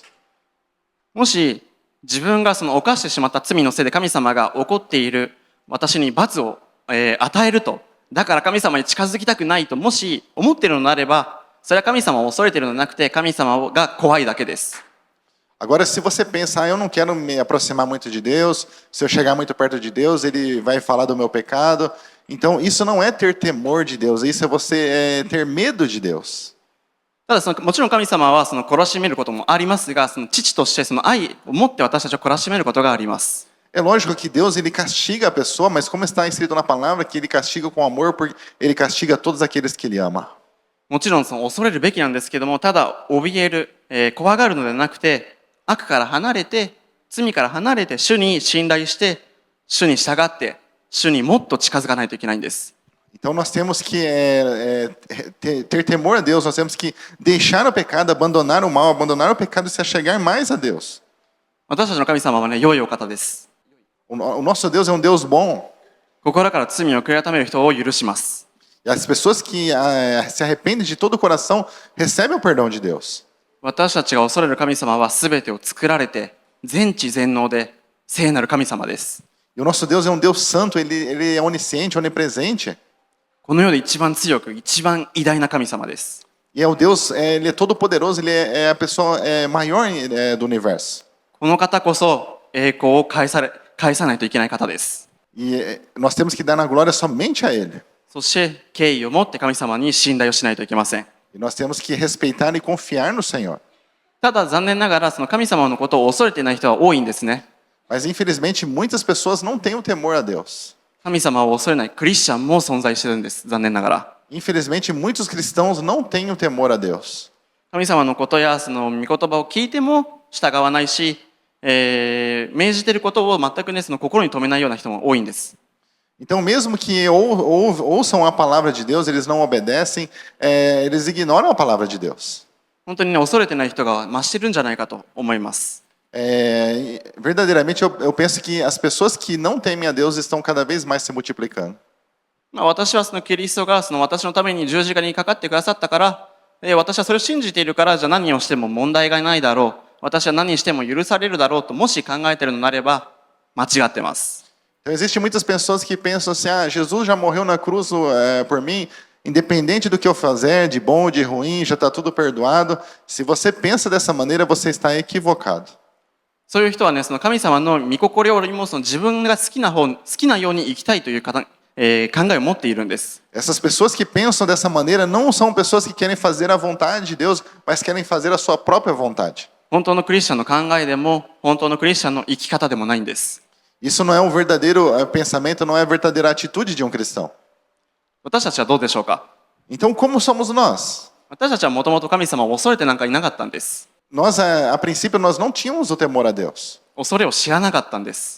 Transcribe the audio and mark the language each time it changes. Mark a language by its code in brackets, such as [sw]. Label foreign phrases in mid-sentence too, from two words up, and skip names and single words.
[ja] もし自分が犯してしまった罪のせいで神様が怒っている私に罰を、与えると、だから神様に近づきたくないともし思っているのであれば、それは神様を恐れているのではなくて神様が怖いだけです。 [pt] Agora, se você pensar, eu não quero me aproximar muito de Deus, se eu chegar muito perto de Deus, ele vai falar do meu pecado. Então, isso não é ter temor de Deus, isso é você ter medo de Deus. [ja] ただもちろん神様は懲らしめることもありますが、父として愛を持って私たちを懲らしめることがあります。 [pt] É lógico que Deus ele castiga a pessoa, mas como está escrito na palavra que ele castiga com amor, porque ele castiga todos aqueles que ele ama. [ja] もちろん恐れるべきなんですけども、ただ怯える、怖がるのではなくて、悪から離れて、罪から離れて主に信頼して、主に従って、主にもっと近づかないといけないんです。 [pt] Então nós temos que ter temor a Deus, nós temos que deixar o pecado, abandonar o mal, abandonar o pecado e se achegar mais a Deus. [ja] 私たちの神様はね、良いお方です。 [pt] O nosso Deus é um Deus bom. [ja] 心から罪を悔い改める人を許します。 [pt] E as pessoas que se arrependem de todo o coração recebem o perdão de Deus. [ja] 私たちが恐れる神様は全てを作られて、全知全能で聖なる神様です。 [pt] E o nosso Deus é um Deus santo, ele é onisciente, onipresente. [ja] この世で一番強く、一番偉大な神様です。 [pt] E é o Deus, ele é todo poderoso, ele é a pessoa maior do universo. [ja] この方こそ栄光を返さないといけない方です。 [pt] E nós temos que dar na glória somente a ele. [ja] そして敬意を持って神様に信頼をしないといけません。 [pt] E nós temos que respeitar e confiar no Senhor. [ja] ただ残念ながら神様のことを恐れていない人は多いんですね。 [pt] Mas infelizmente muitas pessoas não têm o temor a Deus. [ja] 神様を恐れないクリスチャンも存在してるんです。残念ながら。 [pt] Infelizmente muitos cristãos não têm o temor a Deus. [ja] 神様のことや御言葉を聞いても従わないし、命じていることを全くね、心に留めないような人も多いんです。 [pt] Então, mesmo que ouçam a palavra de Deus, eles não obedecem, eles ignoram a palavra de Deus. [ja] 本当にね、恐れてない人が増してるんじゃないかと思います。 [pt] Verdadeiramente, eu penso que as pessoas que não temem a Deus estão cada vez mais se multiplicando. [ja] 私はキリストが私のために十字架にかかってくださったから、私はそれを信じているから、じゃあ何をしても問題がないだろう。私は何しても許されるだろうともし考えているのであれば間違ってます。 [pt] Então, existem muitas pessoas que pensam assim, Jesus já morreu na cruz por mim, independente do que eu fazer, de bom ou de ruim, já está tudo perdoado. Se você pensa dessa maneira, você está equivocado. [ja] そういう人はね、神様の御心よりも自分が好きなように生きたいという考えを持っているんです。 [pt] Essas pessoas que pensam dessa maneira não são pessoas que querem fazer a vontade de Deus, mas querem fazer a sua própria vontade. [ja] 本当のクリスチャンの考えでも、本当のクリスチャンの生き方でもないんです。 [pt] Isso não é um verdadeiro pensamento, não é a verdadeira atitude de um cristão. [ja] 私たちはどうでしょうか。 [pt] Então, como somos nós? [ja] 私たちはもともと神様を恐れてなんかいなかったんです。 [pt] Nós, a princípio, nós não tínhamos o temor a Deus. [ja] 恐れを知らなかったんです。